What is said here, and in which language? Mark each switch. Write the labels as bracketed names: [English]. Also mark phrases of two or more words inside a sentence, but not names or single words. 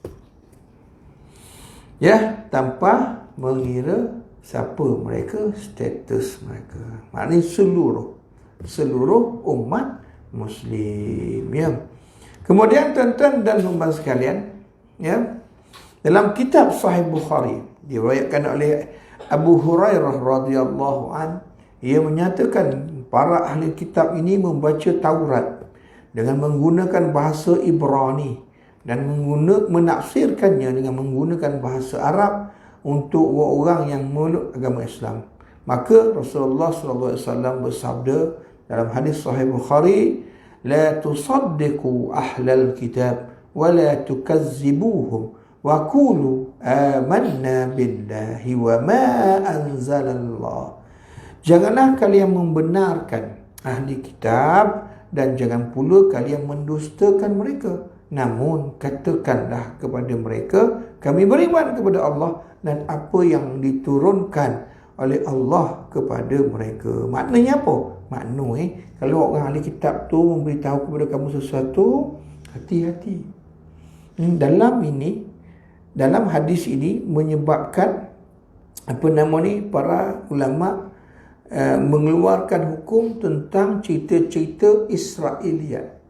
[Malay] Ya, tanpa mengira siapa mereka, status mereka. Maknanya seluruh umat Muslim. Ya. Kemudian tuan-tuan dan puan sekalian, ya, dalam kitab Sahih Bukhari diriwayatkan oleh Abu Hurairah [Arabic] رضي الله عن, [Malay] ia menyatakan para ahli kitab ini membaca Taurat dengan menggunakan bahasa Ibrani dan menafsirkannya dengan menggunakan bahasa Arab untuk orang yang memeluk agama Islam. Maka Rasulullah SAW bersabda dalam hadis Sahih Bukhari, [Arabic] لا تصدقوا أهل الكتاب ولا تكذبوهم وقولوا آمنا بالله وما أنزل الله. [Malay] Janganlah kalian membenarkan ahli kitab dan jangan pula kalian mendustakan mereka. Namun katakanlah kepada mereka, kami beriman kepada Allah dan apa yang diturunkan oleh Allah kepada mereka. Maknanya apa? Maknanya kalau orang ahli kitab tu memberitahu kepada kamu sesuatu, hati-hati. Dalam hadis ini menyebabkan para ulama mengeluarkan hukum tentang cerita-cerita Israiliyat.